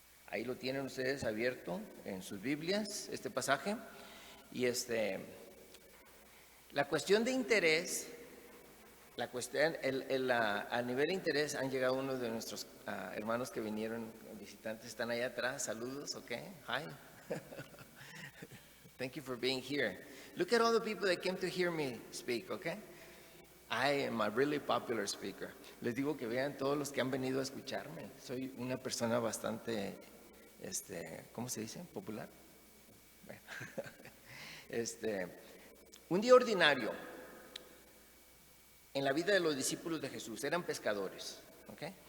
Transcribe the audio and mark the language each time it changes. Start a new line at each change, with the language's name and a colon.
Spanish: Ahí lo tienen ustedes abierto en sus Biblias, este pasaje. Y la cuestión de interés, a nivel de interés han llegado unos de nuestros hermanos que vinieron, visitantes, están allá atrás. Saludos, ok, hi.
English: Thank you for being here. Look at all the people that came to hear me speak, okay? I am a really popular speaker.
Spanish: Les digo que vean todos los que han venido a escucharme. Soy una persona bastante, ¿cómo se dice? Popular. Bueno. Un día ordinario en la vida de los discípulos de Jesús, eran pescadores, ¿ok?